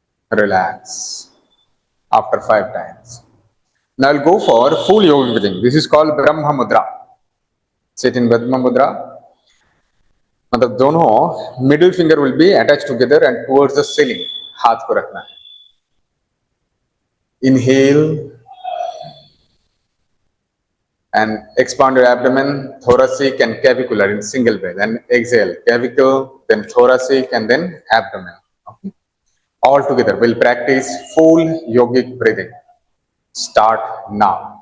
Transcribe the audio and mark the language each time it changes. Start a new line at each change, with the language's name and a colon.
English: Relax. After 5 times. Now I'll go for full yoga breathing. This is called Brahma Mudra. Sit in Brahma Mudra.
Hindi: मतलब दोनों
English: Middle finger will be attach together and towards the ceiling.
Hindi: हाथ को रखना है.
English: Inhale and expand your abdomen, thoracic and clavicular in single breath. And exhale, clavicle, then thoracic, and then abdomen. Okay. All together, we'll practice full yogic breathing. Start now.